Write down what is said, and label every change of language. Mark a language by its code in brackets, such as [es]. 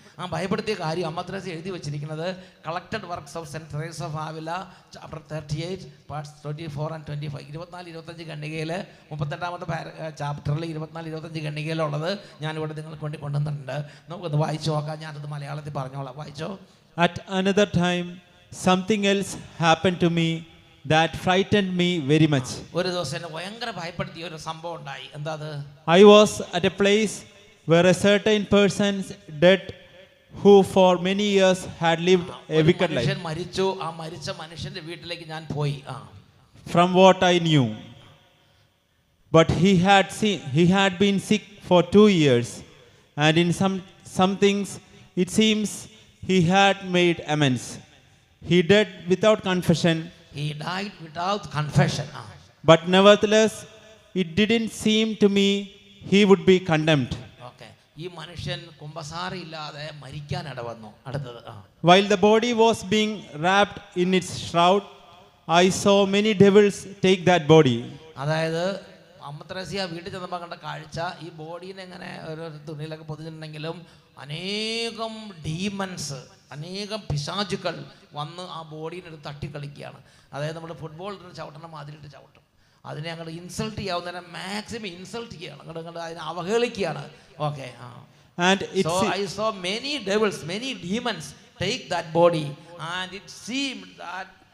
[ml] ആ ഭയപ്പെടുത്തിയ കാര്യം അമ്മത്രേസ്യ എഴുതി വെച്ചിരിക്കുന്നത് collected works of cent Teresa of Avila chapter 38 parts 24 and 25. 24-25 ഖണ്ഡികയിൽ 38-ാമത്തെ ചാപ്റ്ററിൽ 24-25 ഖണ്ഡികയിലുള്ളത് ഞാനിവിടെ നിങ്ങൾക്ക് വേണ്ടി കൊണ്ടുവന്നിട്ടുണ്ട്. നമുക്കൊന്ന് വായിച്ചു നോക്കാം. ഞാനത് മലയാളത്തിൽ പറഞ്ഞോളാം. വായിച്ചോ. [en] At another time something else happened to me that frightened me very much. [ml] ഒരു ദിവസം എന്നെ ഭയങ്കര ഭയപ്പെടുത്തിയ ഒരു സംഭവം ഉണ്ടായി. എന്താ അത്? [en] I was at a place where a certain person dead who for many years had lived a wicked life. [ml] മനുഷ്യൻ മരിച്ചു. ആ മരിച്ച മനുഷ്യന്റെ വീട്ടിലേക്ക് ഞാൻ പോയി. [en] From what I knew, but he had been sick for 2 years, and in some things it seems he had made amends. He died without confession. He died without confession. But nevertheless, it didn't seem to me he would be condemned. Okay. [ml] ഈ മനുഷ്യൻ കുമ്പസാര ഇല്ലാതെ മരിക്കാൻ ഇടവന്നു. അടുത്തത്. [en] While the body was being wrapped in its shroud, I saw many devils take that body. [ml] അതായത് അമ്മത്രേസ്യ വീട്ടിൽ ചെന്നപ്പോൾ കണ്ട കാഴ്ച, ഈ ബോഡീനെ ഇങ്ങനെ ഒരു തുണിയിലൊക്കെ പൊതിഞ്ഞിട്ടുണ്ടെങ്കിലും അനേകം ഡീമൻസ്, അനേകം പിശാചുക്കൾ വന്ന് ആ ബോഡീനെടുത്ത് തട്ടിക്കളിക്കുകയാണ്. അതായത് നമ്മൾ ഫുട്ബോൾ ചവിട്ടണ മാതിരിയിട്ട് ചവിട്ടും. അതിനെ അങ്ങോട്ട് ഇൻസൾട്ട് ചെയ്യാവുന്നതിനെ മാക്സിമം ഇൻസൾട്ട് ചെയ്യണം, അങ്ങോട്ട് അതിനെ അവഹേളിക്കുകയാണ്. Okay. [en] So I saw many devils, many demons take that body, and it seemed that